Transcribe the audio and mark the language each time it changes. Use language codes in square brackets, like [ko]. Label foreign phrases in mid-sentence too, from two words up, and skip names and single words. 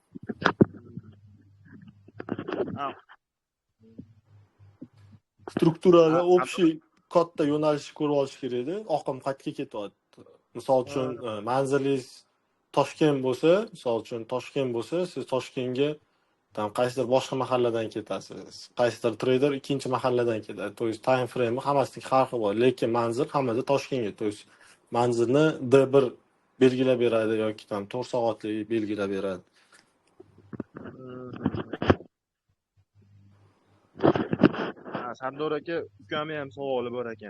[uz] Strukturada общий katta yo'nalishni ko'rib olish kerak edi. Oqim qayerga ketyapti? Misol uchun manzilingiz Toshkent bo'lsa, siz Toshkentga qaysidir boshqa mahalladan ketasiz. Qaysidir trader ikkinchi mahalladan ketadi. [ru] To есть [en] time frame [uz] hammasining har xil bor, lekin manzil hammada Toshkentga. [ru] To есть [uz] manzilni D1 belgilab beradi yoki 4 soatlik belgilab beradi. Sardor aka, ukamning ham savoli bor ekan.